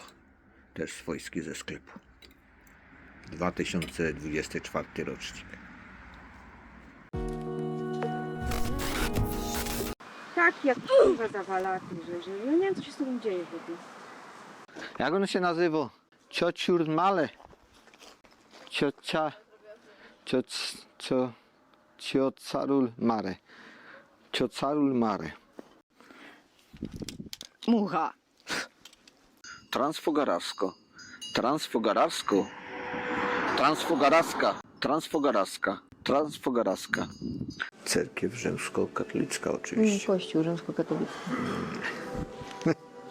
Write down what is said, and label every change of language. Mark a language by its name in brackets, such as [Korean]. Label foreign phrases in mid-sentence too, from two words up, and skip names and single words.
[Polish] Też swojskie ze sklepu. 2024 rocznik. Tak, jak kurwa zawala, że ja nie wiem, co się z tobą dzieje w ogóle. Jak on się nazywa? Ciociur Male. Ciocarul Mare. Ciocarul Mare. Mucha. Transfogarasko. Transfogarasko. Transfogaraska. Transfogaraska. Transfogaraska. Cerkiew rzymskokatolicka oczywiście. Kościół rzymskokatolicki.